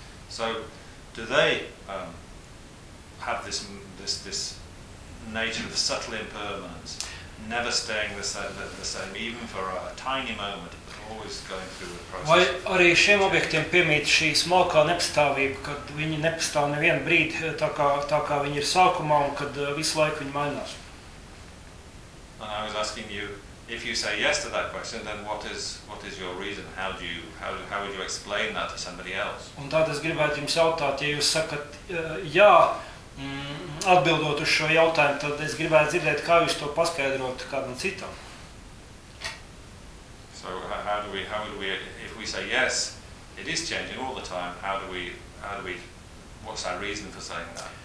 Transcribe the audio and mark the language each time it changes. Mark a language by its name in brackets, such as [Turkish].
[English] So, do they have this nature of subtle impermanence? Never staying the same, even for a tiny moment, but always going through the process. [Latvian] Vai arī šiem objektiem piemīt šī smalkā nepastāvība, kad viņi nepastāv nevienu brīdi, tā kā viņi ir sākumā, un kad visu laiku viņi mainās? [English] And I was asking you, if you say yes to that question, then what is your reason? How would you explain that to somebody else? [Latvian] Un tad es gribētu jums jautāt, ja jūs sakat jā, atbildot uz šo jautājumu, tad es gribētu dzirdēt, kā jūs to paskaidrot kādam citam. [English] So how do we if we say yes, it is changing all the time. How do we what's our reason for saying that?